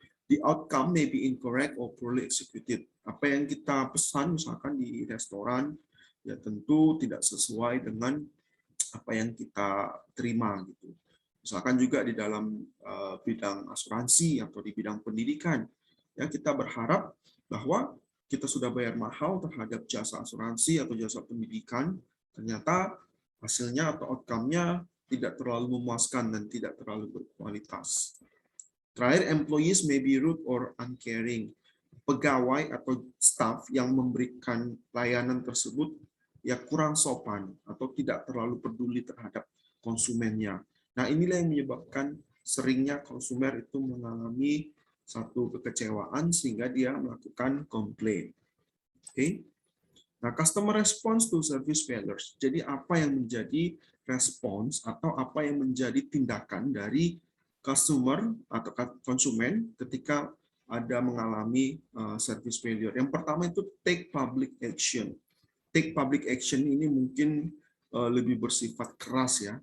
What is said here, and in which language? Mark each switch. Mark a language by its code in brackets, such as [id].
[en] The outcome may be incorrect or poorly executed. [id] Apa yang kita pesan misalkan di restoran ya tentu tidak sesuai dengan apa yang kita terima gitu. Misalkan juga di dalam bidang asuransi atau di bidang pendidikan ya, kita berharap bahwa kita sudah bayar mahal terhadap jasa asuransi atau jasa pendidikan, ternyata hasilnya atau outcome-nya tidak terlalu memuaskan dan tidak terlalu berkualitas. Terakhir, [en] employees may be rude or uncaring. [id] Pegawai atau staff yang memberikan layanan tersebut ya kurang sopan atau tidak terlalu peduli terhadap konsumennya. Nah, inilah yang menyebabkan seringnya konsumer itu mengalami satu kekecewaan sehingga dia melakukan komplain. Oke. [en] Nah, customer response to service failures. [id] Jadi apa yang menjadi respons atau apa yang menjadi tindakan dari customer atau konsumen ketika ada mengalami service failure. Yang pertama itu [en] take public action. [id] Take public action ini mungkin lebih bersifat keras ya.